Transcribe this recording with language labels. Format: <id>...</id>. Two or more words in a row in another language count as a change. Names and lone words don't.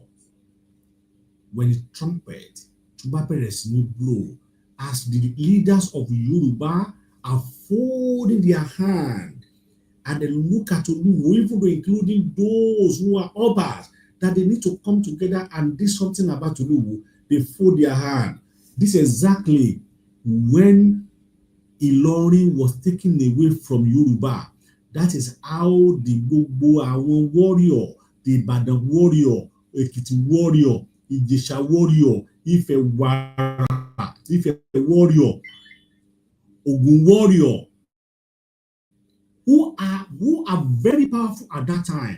<en>When the trumpet blow, as the leaders of Yoruba are folding their hand and they look at Oluwo, even though including those who are obas, that they need to come together and do something about Oluwo, they fold their hand. This is exactly when Ilorin was taken away from Yoruba. That is how the</en> <yo>Gbogbo àwọn</yo> <en>warrior, the Ibadan warrior, Ekiti warrior, Ijesha warrior, Ife warrior, Ogun warrior, who are very powerful at that time.</en>